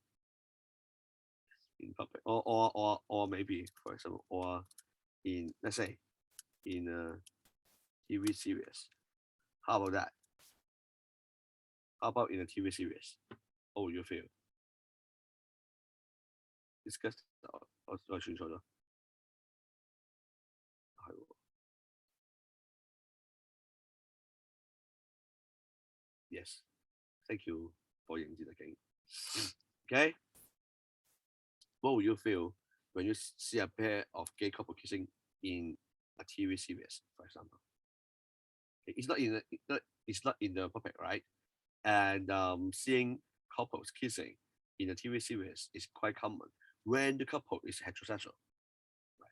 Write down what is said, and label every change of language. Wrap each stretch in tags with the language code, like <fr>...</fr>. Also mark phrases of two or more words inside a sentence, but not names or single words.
<en>In public, or maybe for example, or in let's say in a TV series. How about that? How about in a TV series? Oh, you feel disgusted</en> <yue>我算錯咗，係喎</yue> <en>，yes, thank you for</en> <yue>認字特警。</yue> <en>Okay, what will you feel when you see a pair of gay couple kissing in a TV series, for example? It's not in it's not in the public, right? And seeing couples kissing in a TV series is quite common when the couple is heterosexual, right?</en>